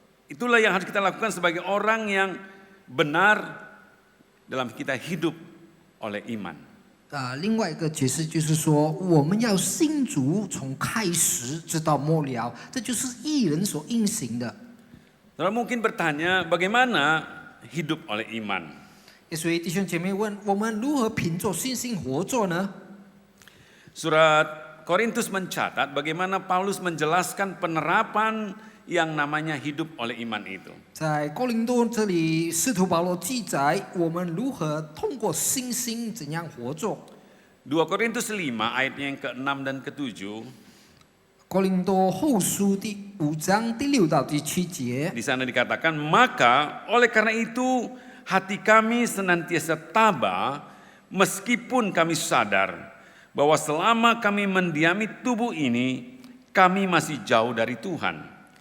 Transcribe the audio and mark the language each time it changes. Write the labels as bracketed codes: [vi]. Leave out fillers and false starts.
[id] Itulah yang harus kita lakukan sebagai orang yang benar dalam kita hidup oleh iman. [zh] 另外一个解释就是说，我们要信主，从开始直到末了，这就是义人所应行的。 [id] Saudara mungkin bertanya bagaimana hidup oleh iman? [zh] 所以弟兄姐妹问，我们如何凭着信心活着呢？ [id] Surat Korintus mencatat bagaimana Paulus menjelaskan penerapan yang namanya hidup oleh iman itu. [zh] 在哥林多这里，使徒保罗记载我们如何通过信心怎样活着。 [id] 2 Korintus 5 ayatnya yang ke-6 dan ke-7. [zh] 哥林多后书第5章第6到第7节， [id] Di sana dikatakan, maka oleh karena itu hati kami senantiasa tabah meskipun kami sadar bahwa selama kami mendiami tubuh ini, kami masih jauh dari Tuhan.